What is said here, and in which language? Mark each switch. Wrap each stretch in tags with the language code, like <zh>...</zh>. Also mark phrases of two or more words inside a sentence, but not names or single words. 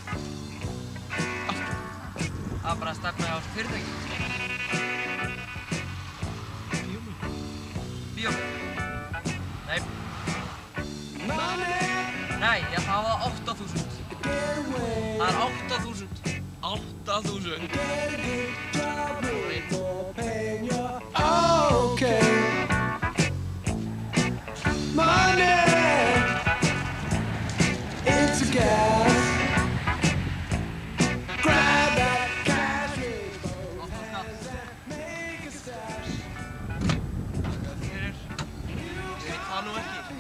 <is>Af hverju? Það er bara stefna á þessu fyrirtæki. Bíómynd? Nei. Nei, ég það var 8.000. Það er 8.000. 8.000. Okay.</is> <en>Money, it's a gas. Grab that cash, make a stash.</en> <is>Ég veit það nú ekki.</is>